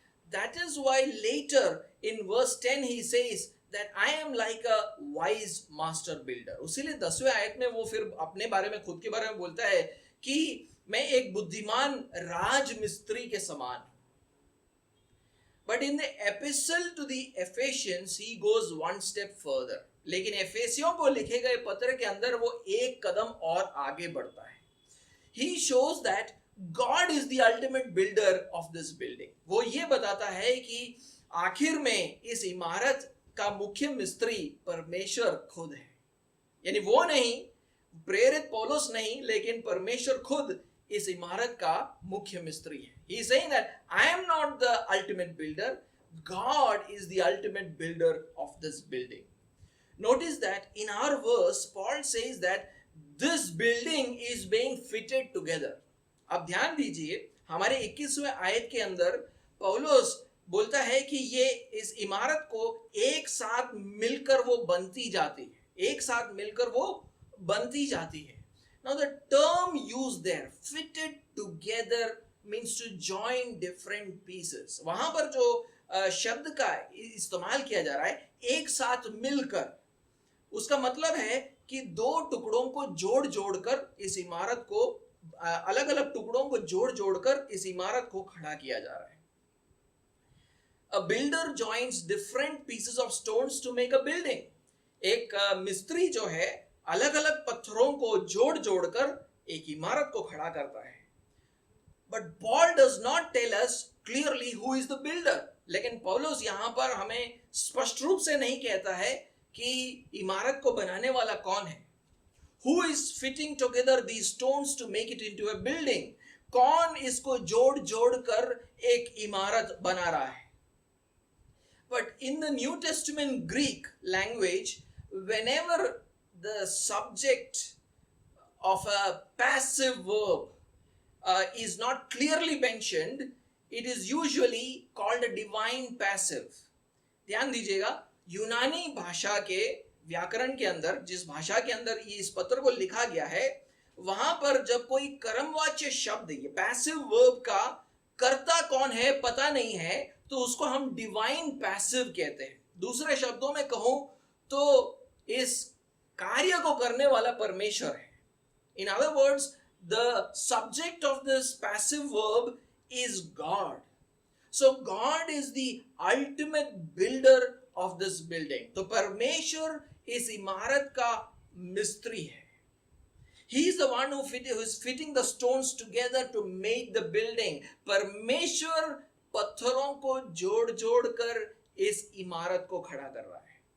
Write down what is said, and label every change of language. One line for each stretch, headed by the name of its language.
English: That is why later in verse 10 he says that I am like a wise master builder.
Hindi: उसीलिए 10वें आयत में वो फिर अपने बारे में, खुद के बारे में बोलता है कि मैं एक बुद्धिमान राजमिस्त्री के समान.
English: But in the epistle to the Ephesians he goes one step further.
Hindi: लेकिन एफेसियों को लिखे गए पत्र के अंदर वो एक कदम और आगे बढ़ता है.
English: He shows that God is the ultimate builder of this building.
Hindi: वो ये बताता है कि आखिर में इस इमारत का मुख्य मिस्त्री परमेश्वर खुद है. यानी वो नहीं, प्रेरित पौलुस नहीं, लेकिन परमेश्वर खुद इस इमारत का मुख्य मिस्त्री है.
English: He is saying that I am not the ultimate builder, God is the ultimate builder of this building. Notice that in our verse Paul says that this building is being fitted together.
Hindi: अब ध्यान दीजिए, हमारे 21वें आयत के अंदर पौलुस बोलता है कि ये इस इमारत को एक साथ मिलकर वो बनती जाती है, एक साथ मिलकर वो बनती जाती है.
English: Now the term used there, fitted together, means to join different pieces.
Hindi: वहां पर जो शब्द का इस्तेमाल किया जा रहा है, एक साथ मिलकर, उसका मतलब है कि दो टुकड़ों को जोड़कर इस इमारत को, अलग अलग टुकड़ों को जोड़कर इस इमारत को खड़ा किया जा रहा है.
English: A builder joins different pieces of stones to make a building.
Hindi: एक मिस्त्री जो है अलग अलग पत्थरों को जोड़कर एक इमारत को खड़ा करता है.
English: But Paul does not tell us clearly who is the builder.
Hindi: लेकिन पौलुस यहाँ पर हमें स्पष्ट रूप से नहीं कहता है कि इमारत को बनाने वाला कौन है.
English: Who is fitting together these stones to make it into a building?
Hindi: कौन इसको जोड़कर एक इमारत बना रहा है.
English: But in the New Testament Greek language, whenever the subject of a passive verb is not clearly mentioned, it is usually called a divine passive.
Hindi: ध्यान दीजिएगा, यूनानी भाषा के व्याकरण के अंदर, जिस भाषा के अंदर ये इस पत्र को लिखा गया है, वहां पर जब कोई कर्मवाच्य शब्द, ये पैसिव वर्ब का कर्ता कौन है पता नहीं है, तो उसको हम डिवाइन पैसिव कहते हैं. दूसरे शब्दों में कहूं तो इस कार्य को करने वाला परमेश्वर है.
English: In other words, the subject of this passive verb is God. So God is the ultimate builder of this building.
Hindi: तो परमेश्वर इस इमारत का मिस्त्री है.
English: He is the one who is fitting the stones together to make the building. परमेश्वर
Hindi: पत्थरों को जोड़ जोड़ कर इस इमारत को खड़ा कर रहा है.